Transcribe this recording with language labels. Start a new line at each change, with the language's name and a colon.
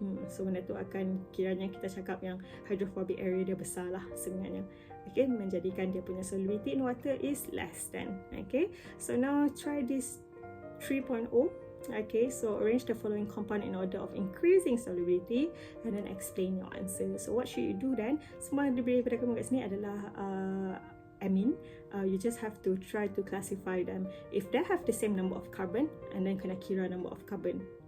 Malay: So benda tu akan, kiranya kita cakap yang hydrophobic area dia besar lah sebenarnya.
English: Okay,
Malay: menjadikan dia punya
English: solubility in water is less than. Okay, so now try this 3.0. Okay, so arrange the following compound in order of increasing solubility and then explain your answer. So what should you do then?
Malay: Semua yang diberi pada kamu kat sini adalah amine.
English: You just have to try to classify them. If they have the same number of carbon, and then
Malay: kena kira
English: number of carbon.